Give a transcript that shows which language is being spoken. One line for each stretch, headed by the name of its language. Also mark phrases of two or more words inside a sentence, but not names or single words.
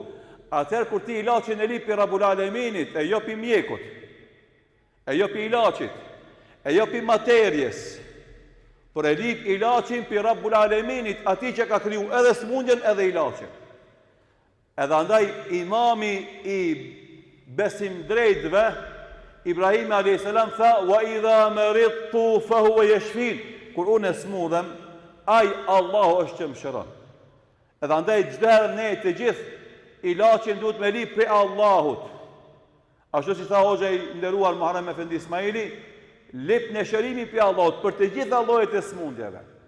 Albanian: Atëherë kur ti ilaçin e lipi Rabbul Aleminit, e jo pi mjekut, e jo pi ilaçit, e jo pi materjes, por e lip ilaçin pi Rabbul Aleminit, ati që ka kriju edhe smundjen edhe ilaçin. Edhe andaj imami i besim drejtve, Ibrahim a.s. tha,
Arabic: وإذا مرضت فهو يشفين.
Albanian: Kur unë smudhem, ai Allahu është që më shëron. Edhe andaj çdo herë ne të gjithë ilaçin duhet me lip prej Allahut. Ashtu si tha hoxha i nderuar Muharrem Efendi Ismaili, lip në shërimi prej Allahut për të gjitha llojet e smundjeve.